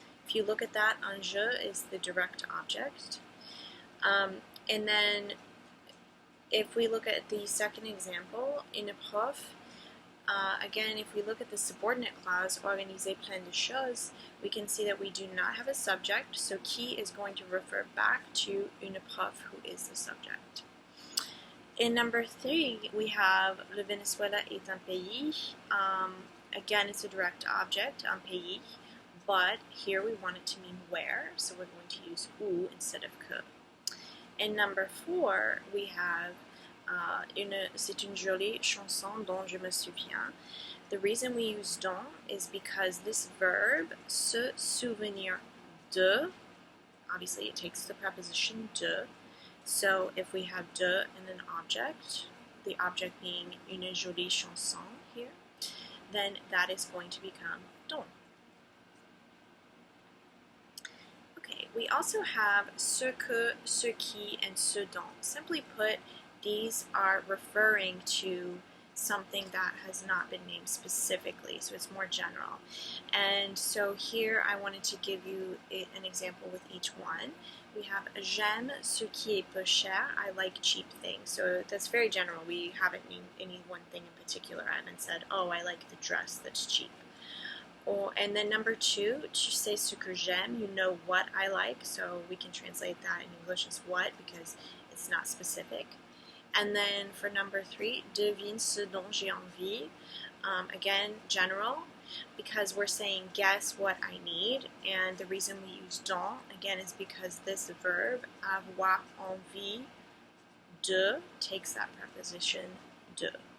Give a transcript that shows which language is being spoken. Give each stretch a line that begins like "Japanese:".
English: If you look at that, enjeu is the direct object. And then if we look at the second example, une prof, again, if we look at the subordinate clause, organiser plein de choses, we can see that we do not have a subject, so qui is going to refer back to une prof, who is the subject. In number three, we have le Venezuela est un pays. Again, it's a direct object, un pays, but here we want it to mean where, so we're going to use où instead of que.
French: In number four, we have c'est une jolie chanson dont je me souviens.
English: The reason we use dont is because this verb, se souvenir de, obviously it takes the preposition de. So if we have de and an object, the object being une jolie chanson here, then that is going to become dont. Okay, we also have ce que, ce qui, and ce dont. Simply put, these are referring to something that has not been named specifically, so it's more general. And so here I wanted to give you an example with each one.
French: We have j'aime ce qui est peu cher.
English: I like cheap things. So that's very general. We haven't named any one thing in particular. I haven't said, oh, I like the dress that's cheap. And then number 2, tu sais ce que j'aime, you know what I like, so we can translate that in English as what because it's not specific. And then for number 3, devine ce dont j'ai envie, again, general, because we're saying guess what I need, and the reason we use dont, again, is because this verb, avoir envie de, takes that preposition de.